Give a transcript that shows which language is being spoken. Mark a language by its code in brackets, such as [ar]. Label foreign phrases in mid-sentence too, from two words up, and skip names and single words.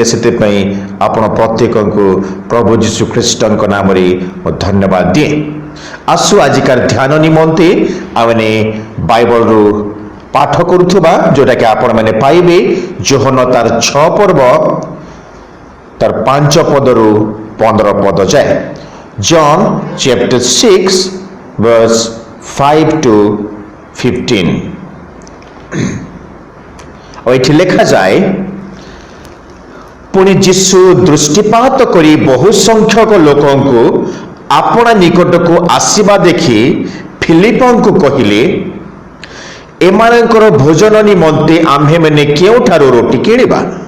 [or] ସେଥିପାଇଁ ଆପଣ ପ୍ରତ୍ୟେକଙ୍କୁ ପ୍ରଭୁ ଯୀଶୁ ଖ୍ରୀଷ୍ଟଙ୍କ ନାମରେ ମୁଁ ଧନ୍ୟବାଦ ଦିଏ। ଆସୁ ଆଜିକାର ଧ୍ୟାନ ନିମନ୍ତେ ଆମେ ବାଇବଲରୁ ପାଠ କରୁଥିବା ଯେଉଁଟାକି ଆପଣମାନେ ପାଇବେ ଯୋହନ ତାର 6 ପର୍ବ ତାର 5 ପଦରୁ 15 ପଦ ଯାଏ। [en] ଜନ୍ chapter 6 verse 5 to 15। [or] ଏଠି ଲେଖାଯାଏ, ପୁଣି ଯୀଶୁ ଦୃଷ୍ଟିପାତ କରି ବହୁ ସଂଖ୍ୟକ ଲୋକଙ୍କୁ ଆପଣା ନିକଟକୁ ଆସିବା ଦେଖି ଫିଲିପଙ୍କୁ କହିଲେ, ଏମାନଙ୍କର ଭୋଜନ ନିମନ୍ତେ ଆମ୍ଭେମାନେ କେଉଁଠାରୁ ରୋଟି କିଣିବା?